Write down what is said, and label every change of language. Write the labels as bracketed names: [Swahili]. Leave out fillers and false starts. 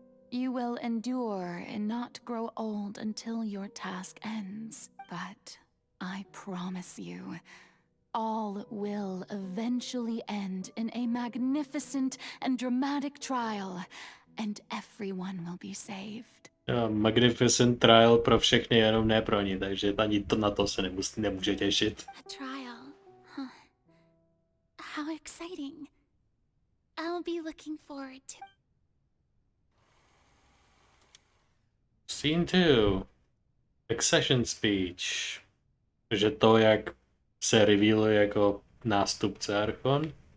[English] You will endure and not grow old until your task ends. But I promise you, all will eventually end in a magnificent and dramatic trial, and everyone will be saved. Magnificent trial [Czech] pro všechny, jenom ne pro ní, takže ani to na to se nemůže těšit. [English] A trial, huh? How exciting. I'll be looking forward to. Scene 2. Accession speech. [Czech] Že to, jak se revealuje jako nástupce Archon.